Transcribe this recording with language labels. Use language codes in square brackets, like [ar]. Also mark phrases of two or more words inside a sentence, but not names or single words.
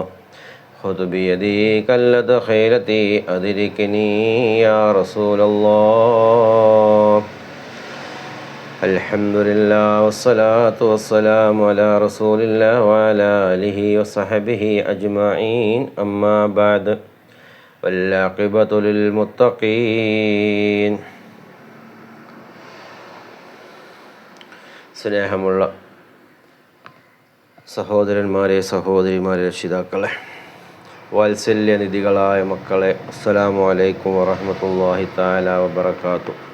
[ar] خذ بيدي كلة خيلتي أدركني يا رسول الله. الحمد لله والصلاة والسلام على رسول الله وعلى آله وصحبه أجمعين. أما بعد والعاقبة للمتقين. [ml] സ്നേഹമുള്ള സഹോദരന്മാരെ, സഹോദരിമാരെ, രക്ഷിതാക്കളെ, വാത്സല്യനിധികളായ മക്കളെ, [ar] السلام عليكم ورحمة الله تعالى وبركاته.